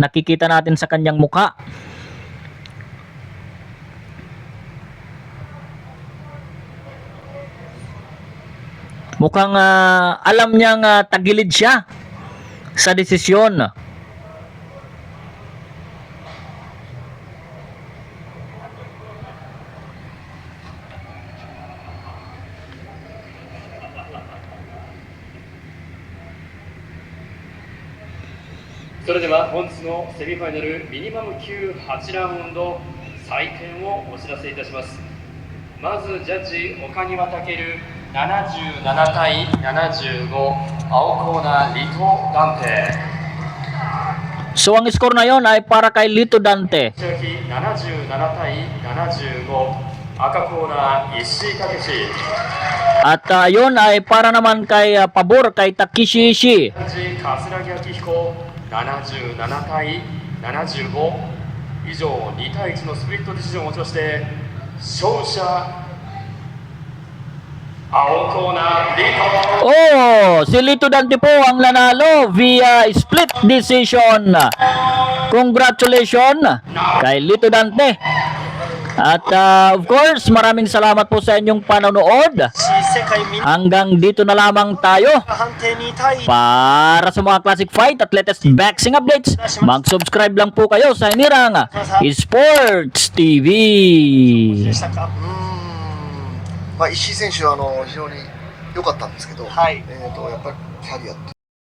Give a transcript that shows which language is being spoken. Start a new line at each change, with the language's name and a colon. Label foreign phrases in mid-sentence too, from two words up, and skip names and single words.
Filipino: Nakikita natin sa kanyang mukha. Mukhang alam niyang tagilid siya sa desisyon.
Japanese: それでは本日のセミファイナルミニマム級8ラウンド採点をお知らせいたします。まずジャッジ岡庭健77対75、青コーナーリト・ダンテ。
Filipino: So ang score na yon ay para kay Lito Dante.
Japanese: 千秋77対75、赤コーナー石井武史。
Filipino: At yon ay para naman kay pabor kay Takeshi Ishii.
Japanese: ジャッジ桂木明彦77対75、 以上2対1のスプリットディシジョンをもちまして勝者青コーナーリート
Filipino: Oh, si Lito Dante po ang nanalo via
English: split decision.
Filipino: Congratulations kay Lito Dante. At
English: of course,
Filipino: maraming salamat po sa inyong panonood.
Japanese: 世界みんな
Filipino: Hanggang dito na lamang tayo.
Japanese: 判定2対1
Filipino: Para sa mga
English: classic fight
Filipino: at
English: latest boxing updates,
Filipino: mag-subscribe lang po kayo sa Inirang Sports TV.
Japanese: でしたか。まあ、石井選手は非常に良かったんですけど、はいやっぱりキャリアって